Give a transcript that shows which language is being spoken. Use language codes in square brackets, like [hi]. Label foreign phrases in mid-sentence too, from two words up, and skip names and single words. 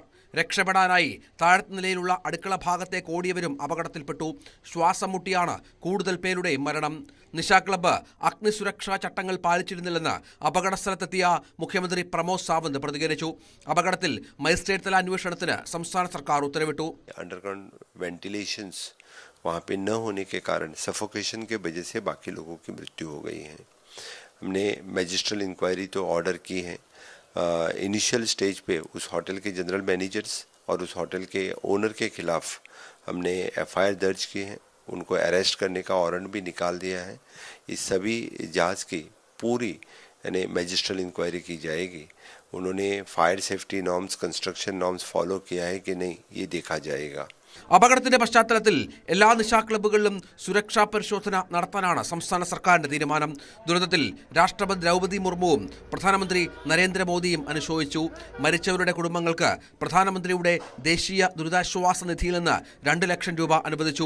[ml] രക്ഷപ്പെടാനായി താഴത്തെ നിലയിലുള്ള അടുക്കള ഭാഗത്തേക്ക് ഓടിയവരും അപകടത്തിൽപ്പെട്ടു. ശ്വാസം മുട്ടിയാണ് കൂടുതൽ പേരുടെയും മരണം. നിശാ ക്ലബ്ബ് അഗ്നിസുരക്ഷാ ചട്ടങ്ങൾ പാലിച്ചിരുന്നില്ലെന്ന് അപകടസ്ഥലത്തെത്തിയ മുഖ്യമന്ത്രി പ്രമോദ് സാവന്ത് പ്രതികരിച്ചു. അപകടത്തിൽ മജിസ്ട്രേറ്റ് തല അന്വേഷണത്തിന് സംസ്ഥാന സർക്കാർ ഉത്തരവിട്ടു. [en] underground ventilations [hi] वहाँ पे न होने के कारण सफोकेशन के वजह से बाकी लोगों की मृत्यु हो गई है. हमने [en] magisterial inquiry [hi] तो ऑर्डर की है. [en] initial stage [hi] पे उस होटल के [en] general managers [hi] और उस होटल के ओनर के खिलाफ हमने एफआईआर दर्ज की है. उनको अरेस्ट करने का वारंट भी निकाल दिया है. इस सभी जांच की पूरी यानी [en] magisterial inquiry [hi] की जाएगी. उन्होंने [en] fire safety norms, construction norms follow [hi] किया है कि नहीं, ये देखा जाएगा. [ml] അപകടത്തിന്റെ പശ്ചാത്തലത്തിൽ എല്ലാ നിശാ ക്ലബ്ബുകളിലും സുരക്ഷാ പരിശോധന നടത്താനാണ് സംസ്ഥാന സർക്കാരിന്റെ തീരുമാനം. ദുരന്തത്തിൽ രാഷ്ട്രപതി ദ്രൗപദി മുർമുവും പ്രധാനമന്ത്രി നരേന്ദ്രമോദിയും അനുശോചിച്ചു. മരിച്ചവരുടെ കുടുംബങ്ങൾക്ക് പ്രധാനമന്ത്രിയുടെ ദേശീയ ദുരിതാശ്വാസ നിധിയിൽ നിന്ന് 2 ലക്ഷം രൂപ അനുവദിച്ചു.